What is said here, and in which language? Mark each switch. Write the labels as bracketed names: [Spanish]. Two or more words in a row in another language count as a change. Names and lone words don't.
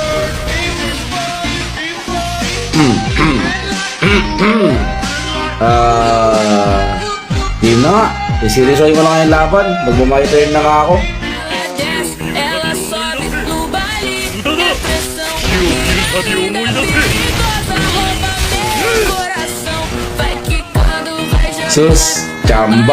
[Filipino] Yun na nga. Isirisoy ko na ngayon laban. Magmamonitor na nga ako. [Portuguese] Ela sobe no baile, depressão, coração, vai quicando, vai jogando. Sus, chamba.